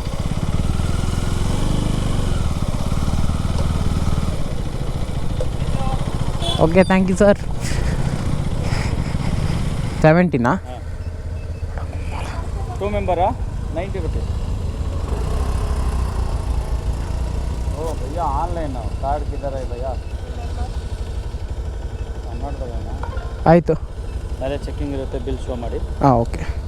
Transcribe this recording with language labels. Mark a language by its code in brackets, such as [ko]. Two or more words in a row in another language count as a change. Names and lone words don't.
[en] okay, thank you sir. 70 2 member 90 rupees. [hi] ओ भैया [en] online card [hi] किधर है भैया? [kn] ನೋಡ್ತೇನೆ ಆಯಿತು, ನಾಳೆ ಚೆಕಿಂಗ್ ಇರುತ್ತೆ, [en] bill show [kn] ಮಾಡಿ. ಓಕೆ.